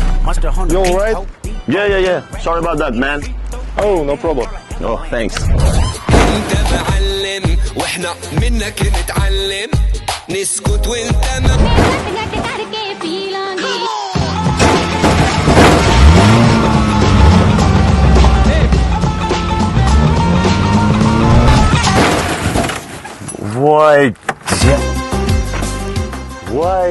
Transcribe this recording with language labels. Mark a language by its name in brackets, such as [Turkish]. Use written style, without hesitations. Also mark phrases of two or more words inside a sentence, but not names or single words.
[English] You alright? Yeah. Sorry about that, man. Oh, no problem. Oh, thanks. [Arabic] انت معلم واحنا منك نتعلم نسكت وانت ما [Spanish] Voy. Voy.